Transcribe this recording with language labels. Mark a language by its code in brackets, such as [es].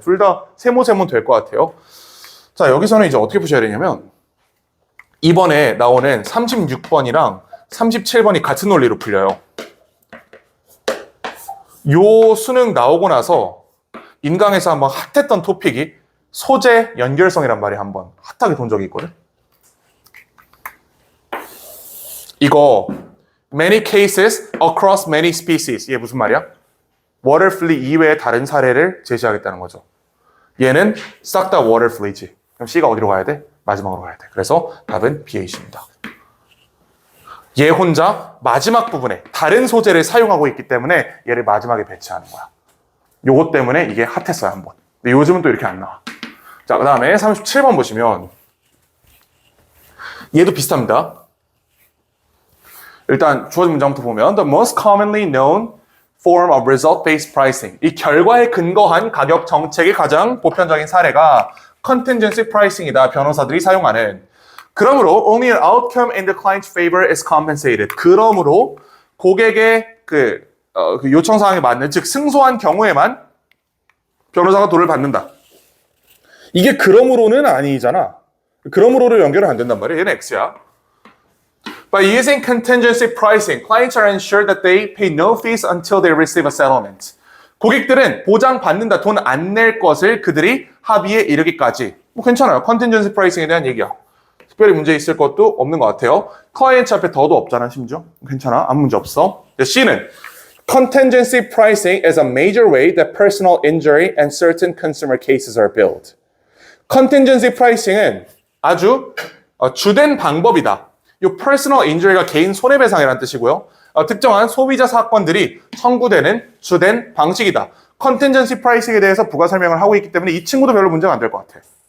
[ko] 둘 다 세모세모 될 것 같아요. 자, 여기서는 이제 어떻게 보셔야 되냐면 이번에 나오는 36번이랑 37번이 같은 논리로 풀려요. 요 수능 나오고 나서 인강에서 한번 핫했던 토픽이 소재 연결성이란 말이 한번 핫하게 돈 적이 있거든. 이거 [en] many cases across many species. [ko] 이게 무슨 말이야? 워터 플리 이외의 다른 사례를 제시하겠다는 거죠. 얘는 싹 다 워터 플리지. 그럼 C가 어디로 가야 돼? 마지막으로 가야 돼. 그래서 답은 B8입니다. 얘 혼자 마지막 부분에 다른 소재를 사용하고 있기 때문에 얘를 마지막에 배치하는 거야. 요것 때문에 이게 핫했어요, 한번. 근데 요즘은 또 이렇게 안 나와. 자, 그 다음에 37번 보시면 얘도 비슷합니다. 일단 주어진 문장부터 보면 [en] The most commonly known form of result-based pricing. [ko] 이 결과에 근거한 가격 정책의 가장 보편적인 사례가 contingency pricing이다. 변호사들이 사용하는. 그러므로 [en] only an outcome in the client's favor is compensated. [ko] 그러므로 고객의 그 요청 사항에 맞는, 즉 승소한 경우에만 변호사가 돈을 받는다. 이게 그러므로는 아니잖아. 그러므로를 연결은 안 된단 말이야. 얘는 X야. [en] By using contingency pricing, clients are ensured that they pay no fees until they receive a settlement. [ko] 고객들은 보장받는다. 돈 안 낼 것을 그들이 합의에 이르기까지. 뭐 괜찮아요. contingency pricing에 대한 얘기야. 특별히 문제 있을 것도 없는 것 같아요. 클라이언트 앞에 더도 없잖아, 심지어. 괜찮아. 아무 문제 없어. C는 [en] contingency pricing is a major way that personal injury and certain consumer cases are billed. [ko] contingency pricing은 아주 주된 방법이다. 이 personal injury가 개인 손해배상이라는 뜻이고요. 특정한 소비자 사건들이 청구되는 주된 방식이다. contingency pricing에 대해서 부가 설명을 하고 있기 때문에 이 친구도 별로 문제가 안 될 것 같아.